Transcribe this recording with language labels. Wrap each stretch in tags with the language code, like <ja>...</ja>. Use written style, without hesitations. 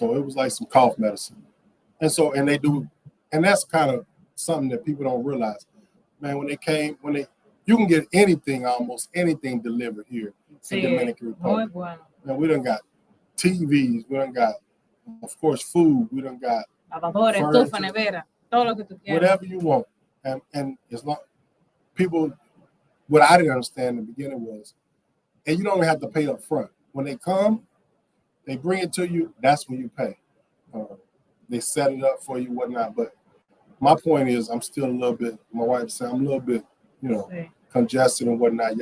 <en>So it was like some cough medicine. And they do, and that's kind of something that people don't realize. Man, you can get anything, almost anything delivered here in Dominican Republic. Man, we done got TVs, we done got, of course, food, we done got</en> <es>estufa, nevera, todo lo que tú quieras.</es> <en>Whatever you want. And it's not people, what I didn't understand in the beginning was, and you don't have to pay up front. When they come, they bring it to you, that's when you pay. They set it up for you, whatnot. But my point is, I'm still a little bit, my wife said, I'm a little bit, congested and whatnot.</en>